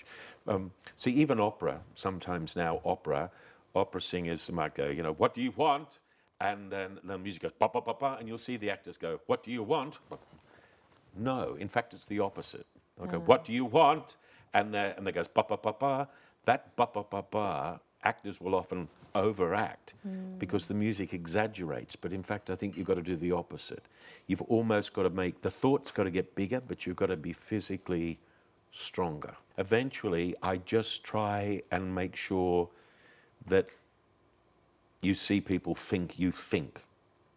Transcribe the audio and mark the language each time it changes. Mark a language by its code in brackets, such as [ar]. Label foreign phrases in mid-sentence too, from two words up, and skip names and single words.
[en] See, even opera, sometimes now opera singers might go, you know, "What do you want?" And then the music goes, "Ba, ba, ba, ba," and you'll see the actors go, "What do you want?" No, in fact, it's the opposite. They'll go, "What do you want?" And they goes, "Ba, ba, ba, ba." That ba, ba, ba, ba, actors will often overact because the music exaggerates. But in fact, I think you've got to do the opposite. You've almost got to make, the thought's got to get bigger, but you've got to be physically stronger. Eventually, I just try and make sure that you see people think you think.